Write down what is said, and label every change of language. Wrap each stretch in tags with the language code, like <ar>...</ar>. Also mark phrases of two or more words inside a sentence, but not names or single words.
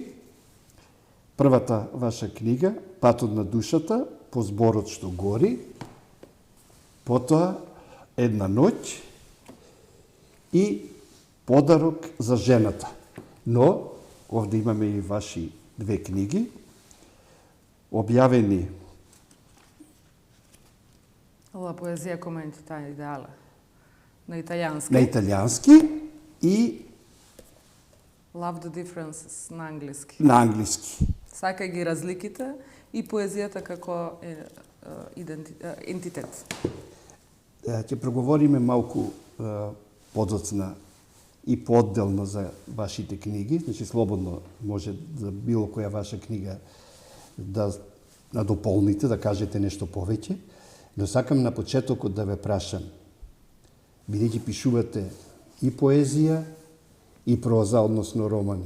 <mk>Првата ваша книга, Патот на душата, по зборот што гори, потоа Една ноќ и Подарок за жената. Но, овде имаме и ваши 2 книги, објавени</mk> <it>La poesia come entità ideale.</it> <mk>На италијански. На италијански и</mk> <en>Love the differences</en> <mk>на англиски.</mk> <en>На англиски.</en> <mk>Сакај ги разликите и поезијата како ентитет. Ќе проговориме малку подоцна и поодделно за вашите книги, значи слободно може за било која ваша книга да надополните, да кажете нешто повеќе, но сакам на почетокот да ве прашам, бидејќи пишувате и поезија и проза, односно романи.</mk>